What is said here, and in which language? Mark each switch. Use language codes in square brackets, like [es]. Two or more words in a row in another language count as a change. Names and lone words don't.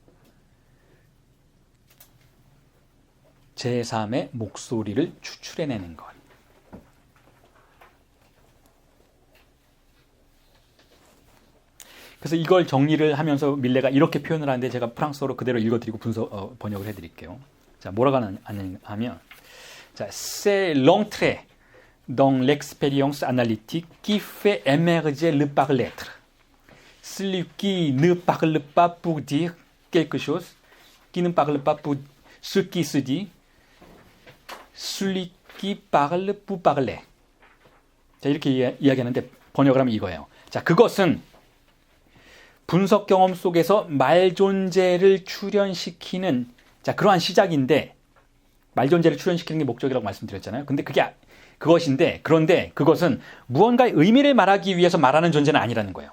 [ko] 제3의 목소리를 추출해내는 것. 그래서 이걸 정리를 하면서 밀레가 이렇게 표현을 하는데 제가 프랑스어로 그대로 읽어드리고 번역을 해드릴게요. 자, 뭐라고 하면 자, [fr] c'est l'entrée dans l'expérience analytique qui fait émerger le par-l'être. Celui qui ne parle pas pour dire quelque chose, qui ne parle pas pour ce qui se dit, celui qui parle pour parler. [ko] 자, 이렇게 이야기하는데 번역을 하면 이거예요. 자, 그것은 분석 경험 속에서 말 존재를 출현시키는 자, 그러한 시작인데 말 존재를 출현시키는 게 목적이라고 말씀드렸잖아요. 근데 그런데 그것은 무언가의 의미를 말하기 위해서 말하는 존재는 아니라는 거예요.